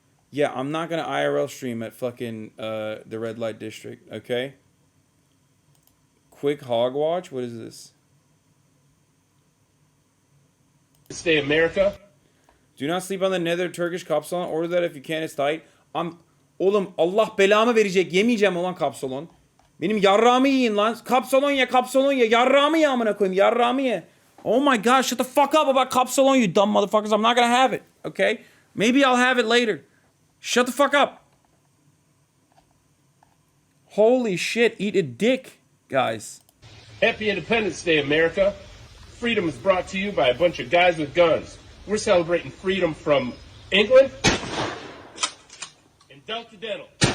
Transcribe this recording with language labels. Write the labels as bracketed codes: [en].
[en] Yeah, I'm not going to IRL stream at fucking the red light district, okay? Quick hog watch? What is this? Stay America. Do not sleep on the nether Turkish kapsalon. Order that if you can, it's tight. [tr] Oğlum Allah belamı verecek. Yemeyeceğim ulan kapsalon. Benim yarrağımı yiyin lan. Kapsalon ye, kapsalon ye. Yarrağımı ye amına koyayım. Yarrağımı ye. [en] Oh my god, shut the fuck up about kapsalon, you dumb motherfuckers. I'm not gonna have it, okay? Maybe I'll have it later. Shut the fuck up. Holy shit, eat a dick, guys. Happy Independence Day, America. Freedom is brought to you by a bunch of guys with guns. We're celebrating freedom from England and Delta Dental.